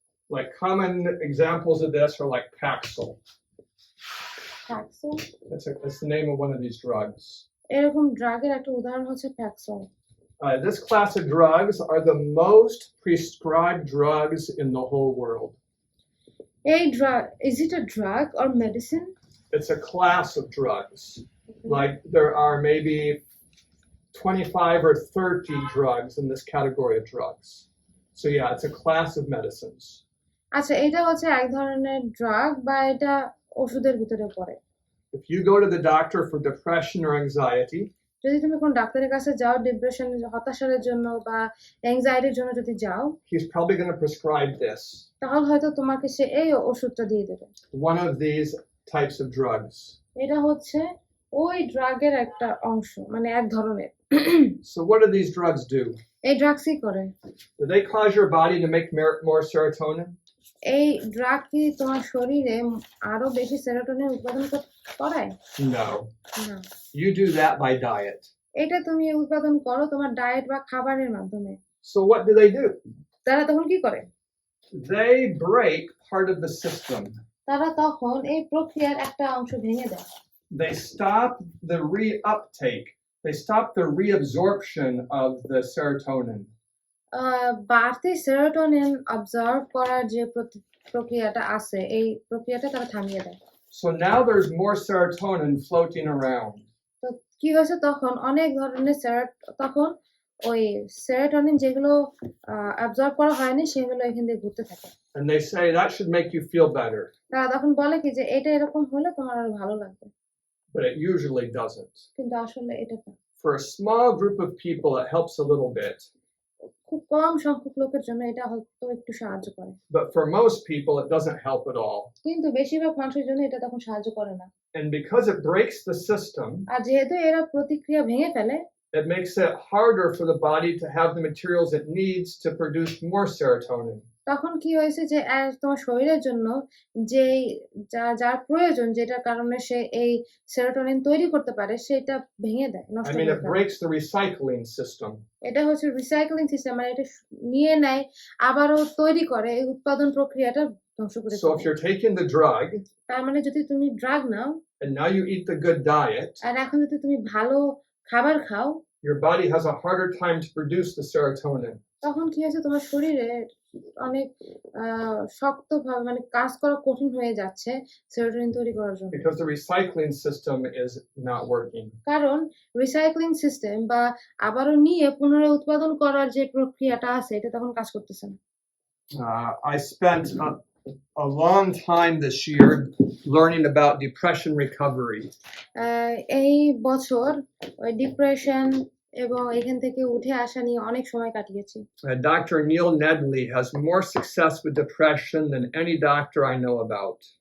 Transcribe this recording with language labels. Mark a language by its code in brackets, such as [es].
[en] Like common examples of this are like Paxil. [bn] প্যাক্সল, [en] That's the name of one of these drugs. [bn] এরকম ড্রাগের একটা উদাহরণ হচ্ছে প্যাক্সল. [en] This class of drugs are the most prescribed drugs in the whole world. [bn] এই drug, [en] is it a drug or medicine? It's a class of drugs. Like there are maybe 25 or 30 drugs in this category of drugs. So yeah, it's a class of medicines. [bn] আচ্ছা, এটা হচ্ছে এক ধরনের drug বা এটা ওষুধের ভিতরে পড়ে. [en] If you go to the doctor for depression or anxiety, [bn] যদি তুমি কোন ডাক্তারের কাছে যাও ডিপ্রেশন, হতাশার জন্য বা অ্যাংজাইটির জন্য যদি যাও, [en] he's probably going to prescribe this, [bn] তাহলে হয়তো তোমাকে সে এই ওষুধটা দিয়ে দেবে. [en] one of these types of drugs. [bn] এটা হচ্ছে ওই ড্রাগের একটা অংশ, মানে এক ধরনের. [en] So what do these drugs do? [bn] এই ড্রাগসই করে. [en] Do they cause your body to make more serotonin? [bn] এই ড্রাগ কি তোমার শরীরে আরো বেশি সেরোটোনিন উৎপাদন করায়? [en] No. [bn] না, [en] You do that by diet. [bn] এটা তুমি উৎপাদন করো তোমার ডায়েট বা খাবারের মাধ্যমে. [en] So what do? [bn] তারা তখন কি করে? [en] They break part of the system. [bn] তারা তখন এই প্রক্রিয়ার একটা অংশ ভেঙে দেয়. [en] They stop the reuptake. They stop the reabsorption of the serotonin. [bn] বাড়তি সেরোটোনিন অবজার্ভ করার যে প্রক্রিয়াটা আছে, এই প্রক্রিয়াটা তারা থামিয়ে দেয়. [en] So now there's more serotonin floating around. [bn] তো কি হয়েছে তখন অনেক ধরনের তখন ওই সেরোটোনিন যেগুলো অবজার্ভ করা হয়নি সেগুলো এখান দিয়ে ঘুরতে থাকে. [en] And they say that should make you feel better, [bn] তারা তখন বলে কি যে এটা এরকম হলে তোমার আরো ভালো লাগবে, [en] but it usually doesn't. [bn] কিন্তু আসলে এটা না. [en] For a small group of people, it helps a little bit. [bn] খুব কম সংখ্যক লোকের জন্য এটা হয়তো একটু সাহায্য করে, [en] But for most people, it doesn't help at all. [bn] কিন্তু বেশিরভাগ মানুষের জন্য এটা তখন সাহায্য করে না. [en] And because it breaks the system, [bn] আর যেহেতু এরা প্রতিক্রিয়া ভেঙে ফেলে, [en] it makes it harder for the body to have the materials it needs to produce more serotonin. [bn] তখন কি হয়েছে যে তোমার শরীরের জন্য যে যার প্রয়োজন, যেটার কারণে সে এই সেরোটোনিন তৈরি করতে পারে, সেটা ভেঙে দেয়, নষ্ট [en] I mean, [bn] করে [en] it [bn] ফেলে. [en] breaks the recycling system. [bn] এটা হচ্ছে রিসাইক্লিং সিস্টেম, মানে এটা নিয়ে নেয় আবারও তৈরি করে, এই উৎপাদন প্রক্রিয়াটা ধ্বংস করে [en] So if [bn] ফেলে. [en] you're taking the drug [bn] তার মানে যদি তুমি drug now [en] and now you eat the good diet, [bn] আর এখন যদি তুমি ভালো খাবার খাও, [en] your body has a harder time to produce the serotonin. [bn] তখন কি হয়েছে তোমার শরীরে অনেক শক্তভাবে মানে কাজ করা কঠিন হয়ে যাচ্ছে সেরোটোনিন তৈরি করার জন্য, [en] Because the recycling system is not working. [bn] কারণ রিসাইক্লিং সিস্টেম বা আবারও নিয়ে পুনরায় উৎপাদন করার যে প্রক্রিয়াটা আছে এটা তখন কাজ করতেছে না. [en] I spent a long time this year learning about depression recovery. [bn] এই বছর ওই ডিপ্রেশন এবং এখান থেকে উঠে আসা নিয়ে অনেক সময় কাটিয়েছি. [en] Dr. Neil Nedley has more success with depression than any doctor I know about.